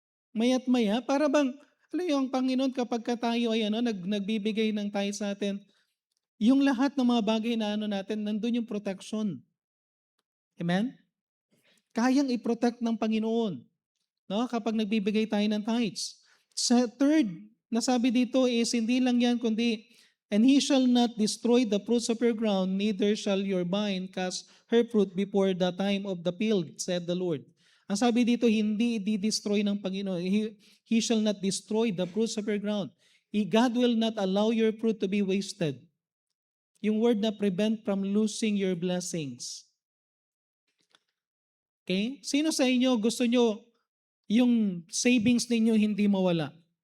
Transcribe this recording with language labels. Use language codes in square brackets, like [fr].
[tl] Maya't maya, para bang, alam yung Panginoon kapag tayo ay nagbibigay ng tithes natin, yung lahat ng mga bagay na natin, nandun yung protection. Amen? Kayang i-protect ng Panginoon. No? Kapag nagbibigay tayo ng tithes. Sa third, nasabi dito is, hindi lang yan, kundi, [en] and he shall not destroy the fruits of your ground, neither shall your vine cast her fruit before the time of the field, said the Lord. [tl] Ang sabi dito, hindi i-destroy ng Panginoon. [en] He shall not destroy the fruits of your ground. God will not allow your fruit to be wasted. [tl] Yung word na [en] prevent from losing your blessings. Okay? [tl] Sino sa inyo gusto nyo yung savings ninyo hindi mawala?